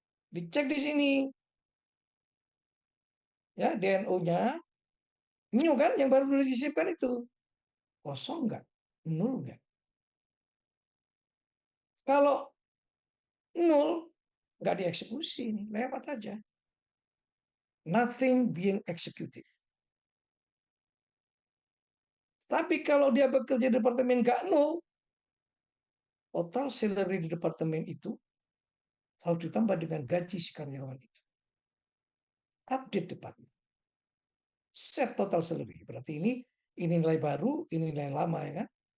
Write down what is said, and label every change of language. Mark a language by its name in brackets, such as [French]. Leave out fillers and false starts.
[Indonesian] Dicek di sini, ya DNO-nya, new kan, yang baru disisipkan itu. Kosong nggak? Nol nggak? Kalau nol, nggak dieksekusi, ini lewat aja. [English] Nothing being executed. [Indonesian] Tapi kalau dia bekerja di departemen nggak nol, total salary di departemen itu harus ditambah dengan gaji si karyawan itu. Update departemen. Set total salary. Berarti ini nilai baru, ini nilai lama ya kan.